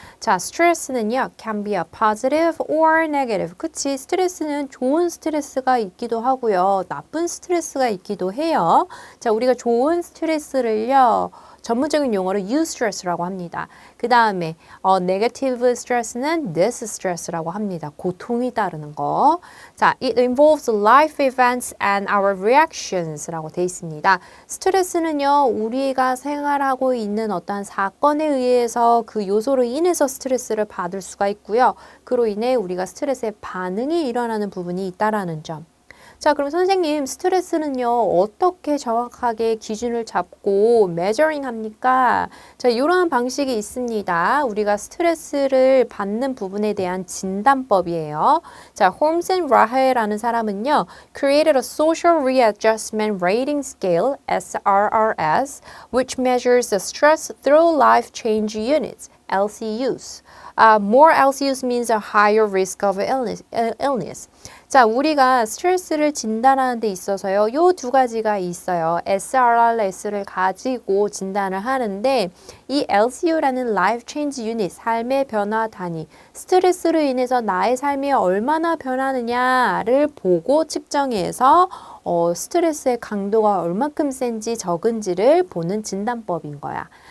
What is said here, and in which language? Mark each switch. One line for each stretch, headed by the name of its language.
English: 자,
Korean: 스트레스는요.
English: can be a positive or negative.
Korean: 그치? 스트레스는 좋은 스트레스가 있기도 하고요. 나쁜 스트레스가 있기도 해요. 자, 우리가 좋은 스트레스를요. 전문적인 용어로 eustress라고 합니다. 그 다음에 negative stress는 distress라고 합니다. 고통이 따르는 거.
English: 자, it involves life events and our reactions라고
Korean: 돼 있습니다. 스트레스는요, 우리가 생활하고 있는 어떠한 사건에 의해서 그 요소로 인해서 스트레스를 받을 수가 있고요. 그로 인해 우리가 스트레스에 반응이 일어나는 부분이 있다라는 점. 자, 그럼 선생님, 스트레스는요, 어떻게 정확하게 기준을 잡고 measuring 합니까? 자, 이러한 방식이 있습니다. 우리가 스트레스를 받는 부분에 대한 진단법이에요.
English: 자,
Korean: 홈스 앤 라헬라는 사람은요,
English: created a social readjustment rating scale, SRRS, which measures the stress through life change units, LCUs. More LCUs means a higher risk of illness.
Korean: 자, 우리가 스트레스를 진단하는 데 있어서요. 요 두 가지가 있어요. SRRS를 가지고 진단을 하는데 이 LCU라는 Life Change Unit, 삶의 변화 단위, 스트레스로 인해서 나의 삶이 얼마나 변하느냐를 보고 측정해서 스트레스의 강도가 얼만큼 센지 적은지를 보는 진단법인 거야.